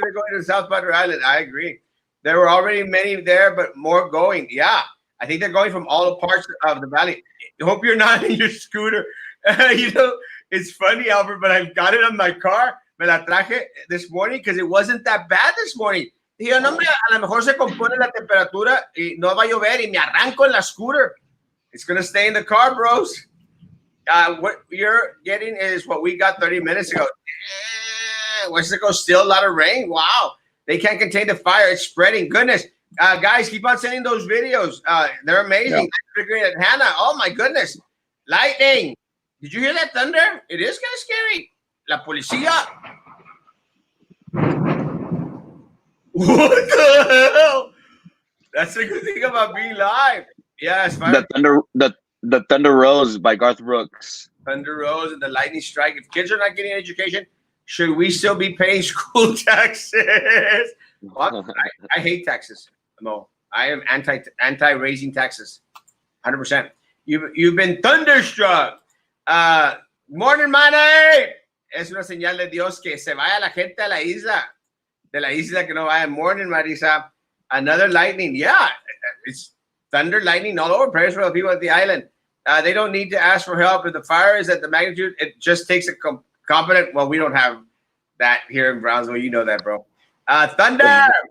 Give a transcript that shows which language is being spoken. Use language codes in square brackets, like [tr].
[en] They're going to South Padre Island. I agree. There were already many there, but more going. Yeah, I think they're going from all parts of the valley. I hope you're not in your scooter. You know, it's funny, Albert, but I've got it on my car. Me la traje this morning because it wasn't that bad this morning. [es] Dije, no, hombre, a lo mejor se compone la temperatura y no va a llover y me arranco en la scooter. [en] It's going to stay in the car, bros. What you're getting is what we got 30 minutes ago. Mexico, still a lot of rain. Wow. They can't contain the fire. It's spreading. Goodness. Guys, keep on sending those videos. They're amazing. Yeah. I'm figuring it. Hannah, oh my goodness. Lightning. Did you hear that thunder? It is kind of scary. La policía. What the hell? That's the good thing about being live. Yes, the thunder rose by Garth Brooks. Thunder Rose and the lightning strike. If kids are not getting education, should we still be paying school taxes? Well, I hate taxes. No, I am anti raising taxes. 100%. You've been thunderstruck. Morning, money. [es] Es una señal de Dios que se vaya la gente a la isla. De la isla que no vaya. Morning, Marisa. Another lightning. [en] Yeah, it's thunder, lightning all over. Prayers for the people at the island. They don't need to ask for help. If the fire is at the magnitude, it just takes a competent. Well, we don't have that here in Brownsville. You know that, bro. Thunder.